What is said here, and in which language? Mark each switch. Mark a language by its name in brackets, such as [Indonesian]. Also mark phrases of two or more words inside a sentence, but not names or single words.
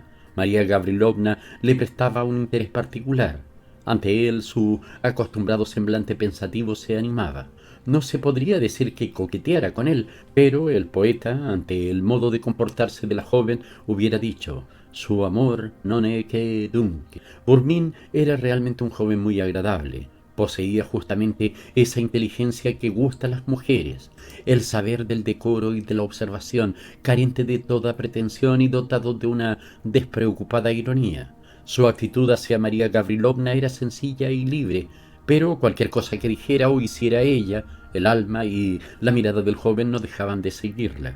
[Spanish] María Gavrilovna le prestaba un interés particular. Ante él su acostumbrado semblante pensativo se animaba. No se podría decir que coqueteara con él, pero el poeta, ante el modo de comportarse de la joven, hubiera dicho: [Italian] su amor non è che dunque. [Spanish] Burmín era realmente un joven muy agradable. Poseía justamente esa inteligencia que gusta a las mujeres, el saber del decoro y de la observación, carente de toda pretensión y dotado de una despreocupada ironía. Su actitud hacia María Gavrilovna era sencilla y libre, pero cualquier cosa que dijera o hiciera ella, el alma y la mirada del joven no dejaban de seguirla.